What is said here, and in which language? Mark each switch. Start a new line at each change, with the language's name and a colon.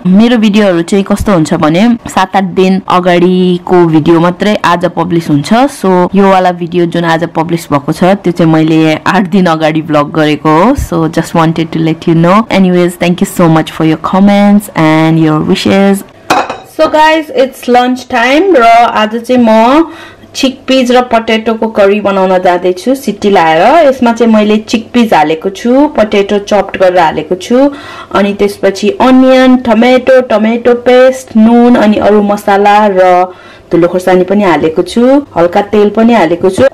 Nepali: मेरो भिडियोहरु चाहिँ कस्तो हुन्छ भने 7-8 दिन अगाडिको भिडियो मात्रै आज पब्लिश हुन्छ. सो यो वाला भिडियो जुन आज पब्लिश भएको छ त्यो चाहिँ मैले 8 दिन अगाडि ब्लग गरेको हो.
English: So just wanted to let you know. Anyways, thank you so much for your comments and your wishes. So guys, it's lunch time
Nepali: र आज चाहिँ म chickpeas र potato को करी बनाउन जाँदै छु सिटी लाएर. यसमा चाहिँ मैले chickpeas हालेको छु, potato chopped गरेर हालेको छु, अनि त्यसपछि onion, tomato paste, नुन अनि अरु मसाला र धुलो खोर्सानी पनि हालेको छु, हल्का तेल पनि हालेको छु.